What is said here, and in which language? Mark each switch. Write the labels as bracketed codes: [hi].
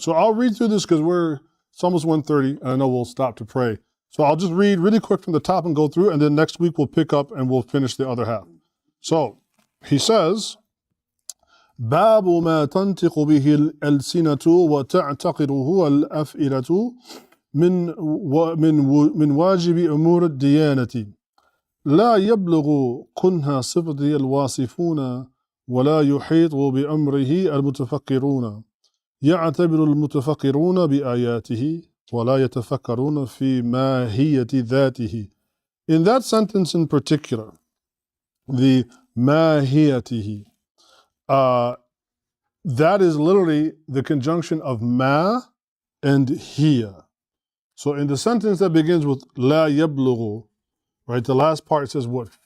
[en] So I'll read through this because it's almost 1:30 and I know we'll stop to pray. So I'll just read really quick from the top and go through, and then next week we'll pick up and we'll finish the other half. So he says, [ar] باب ما تنطق به الألسنة وتعتقده الأفئدة من واجب أمور الديانة لا يبلغ كنها صفة الواصفون ولا يحيط بأمره المتفكرون يعتبر المتفكرون بآياته ولا يتفكرون في ماهية ذاته. [en] In that sentence in particular, the ماهيته, that is literally the conjunction of ma and hiya. So in the sentence that begins with [ar] لا يبلغ, [en] right, the last part says what?